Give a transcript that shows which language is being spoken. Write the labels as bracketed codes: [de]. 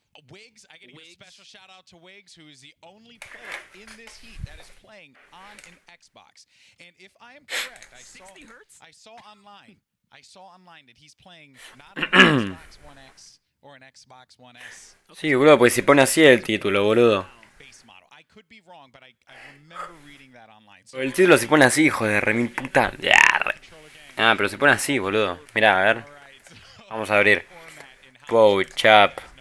[en] Wiggs, I gotta give a special shout out to Wiggs, who is the only player in this heat that is playing on an Xbox. And if I am correct, I saw online that he's playing not on an Xbox One X or an Xbox One S. [es] Sí, boludo, pues si pone así el título, boludo. [en] Base model. I could be wrong, but I remember reading that online. So [es] El título se pone así, hijo de remil puta. Ah, pero se pone así, boludo. Mirá, a ver. Vamos a abrir. Wow, chap.